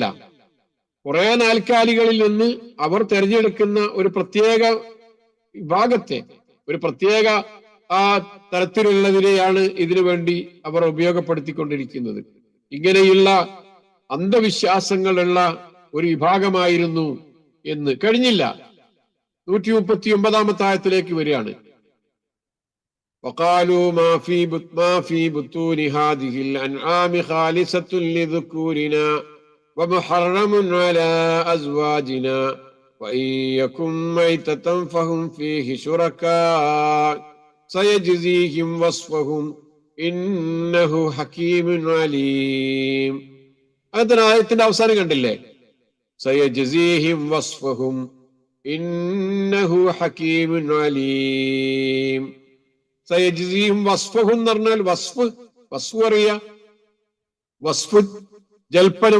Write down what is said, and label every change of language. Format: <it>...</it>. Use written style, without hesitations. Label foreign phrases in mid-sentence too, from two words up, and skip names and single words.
<ml>കുറെ നാൽക്കാലികളിൽ നിന്ന് അവർ തിരഞ്ഞെടുക്കുന്ന ഒരു പ്രത്യേക വിഭാഗത്തെ, ഒരു പ്രത്യേക ആ തരത്തിലുള്ളതിനെയാണ് ഇതിനു വേണ്ടി അവർ ഉപയോഗപ്പെടുത്തിക്കൊണ്ടിരിക്കുന്നത്. ഇങ്ങനെയുള്ള അന്ധവിശ്വാസങ്ങളുള്ള ഒരു വിഭാഗമായിരുന്നു എന്ന് കഴിഞ്ഞില്ല. 139-ാമത്തെ ആയത്തിലേക്ക് വരികയാണ്.</ml> <ar>وقالوا ما في بطون هذه الأنعام خالصة لذكورنا ومحرم على أزواجنا وإن يكن ميتة فهم فيه شركاء سيجزيهم وصفهم إنه حكيم عليم.</ar> <ml>അങ്ങനത്തെ ആയത്തിന്റെ അവസാനം കണ്ടില്ലേ?</ml> <ar>سيجزيهم وصفهم إنه حكيم عليم. سيجزيهم وصفهم</ar> <ml>എന്ന് പറഞ്ഞാൽ വസ്ഫ് അറിയ, വസ്ഫ് ജൽപ്പനം.</ml>